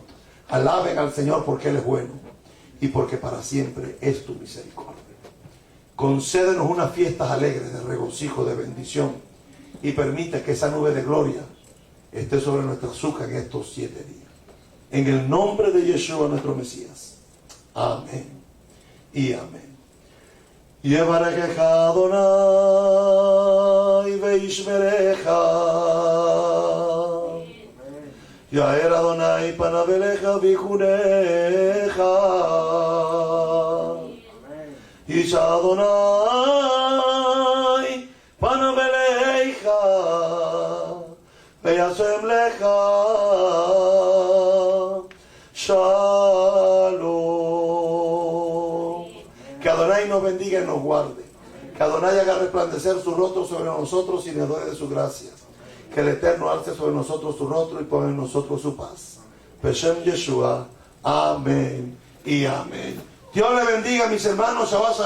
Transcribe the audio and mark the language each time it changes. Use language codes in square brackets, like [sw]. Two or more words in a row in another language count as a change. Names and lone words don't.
[es] Alaben al Señor porque Él es bueno y porque para siempre es tu misericordia. Concédenos unas fiestas alegres de regocijo, de bendición, y permite que esa nube de gloria esté sobre nuestra azúcar en estos 7 días. En el nombre de Yeshua nuestro Mesías. Amén y amén. [he] יברכך אדוני וישמרך. יאר אדוני פניו אליך ויחנך. ישא אדוני פניו אליך וישם לך שלום. [es] Que Adonai nos bendiga y nos guarde. Que Adonai haga resplandecer su rostro sobre nosotros y nos dé de su gracia. Que el Eterno alce sobre nosotros su rostro y ponga en nosotros su paz. Beshem Yeshua. Amén y amén. Dios le bendiga, mis hermanos.